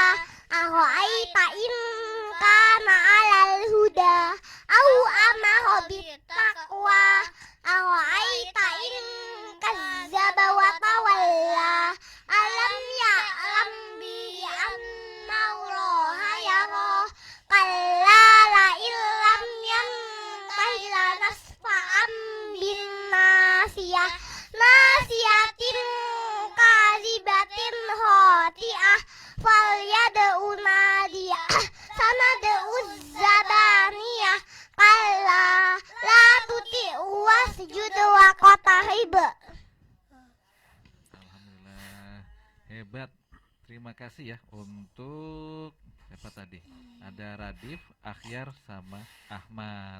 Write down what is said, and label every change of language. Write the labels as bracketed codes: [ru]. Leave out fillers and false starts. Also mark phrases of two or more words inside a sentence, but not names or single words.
[ar] أرأيت إن كان على الهدى أو أمر بالتقوى. أرأيت إن كذب وتولى. ألم يعلم بأن الله يرى. كلا لئن لم ينته لنسفعا بالناصية. ناصية كاذبة خاطئة. فليدع ناديه سندع الزبانية. كلا لا تطعه واسجد واقترب. [id] Alhamdulillah, hebat. Terima kasih ya untuk siapa tadi? Ada Radif, Akhyar, sama Ahmad.